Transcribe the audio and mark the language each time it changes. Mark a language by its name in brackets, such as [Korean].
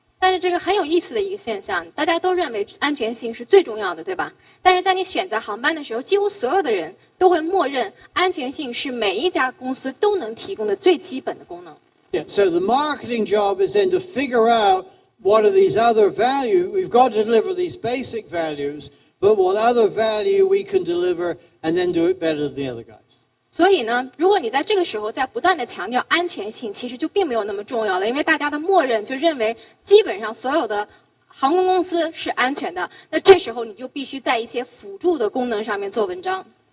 [Chinese] 但是这个很有意思的一个现象，大家都认为安全性是最重要的，对吧？但是在你选择航班的时候，几乎所有的人都会默认安全性是每一家公司都能提供的最基本的功能。 [English] Yeah, so the marketing job is then to figure out what are these other values. We've got to deliver these basic values, but what other value we can deliver and then do it better than the other guys. [Chinese] 所以呢，如果你在这个时候在不断的强调安全性，其实就并没有那么重要了，因为大家的默认就认为基本上所有的航空公司是安全的。那这时候你就必须在一些辅助的功能上面做文章。